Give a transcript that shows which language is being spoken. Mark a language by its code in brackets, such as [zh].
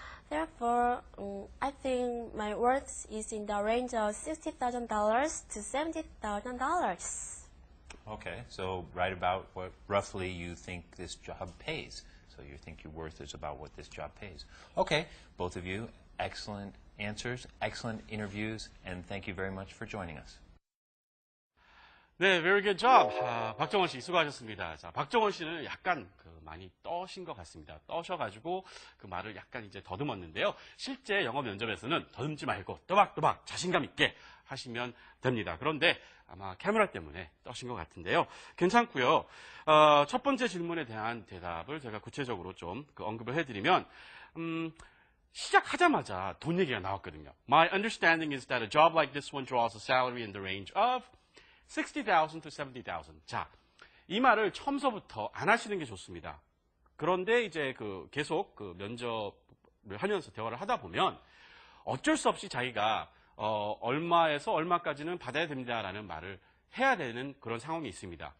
[en] Therefore, I think my worth is in the range of $60,000 to $70,000. Okay, so right about what roughly you think this job pays. So you think your worth is about what this job pays. Okay, both of you, excellent answers, excellent interviews, and thank you very much for joining us. 네, very good job. [ko] 박정원 씨 수고하셨습니다. 자, 박정원 씨는 약간 많이 떠신 것 같습니다. 떠셔가지고 그 말을 약간 이제 더듬었는데요. 실제 영어 면접에서는 더듬지 말고 또박또박 자신감 있게 하시면 됩니다. 그런데 아마 카메라 때문에 떠신 것 같은데요. 괜찮고요. 첫 번째 질문에 대한 대답을 제가 구체적으로 좀 언급을 해드리면 시작하자마자 돈 얘기가 나왔거든요. [en] My understanding is that a job like this one draws a salary in the range of $60,000 to $70,000. [ko] 자, 이 말을 처음서부터 안 하시는 게 좋습니다. 그런데 이제 계속 면접을 하면서 대화를 하다 보면 어쩔 수 없이 자기가 얼마에서 얼마까지는 받아야 됩니다라는 말을 해야 되는 그런 상황이 있습니다.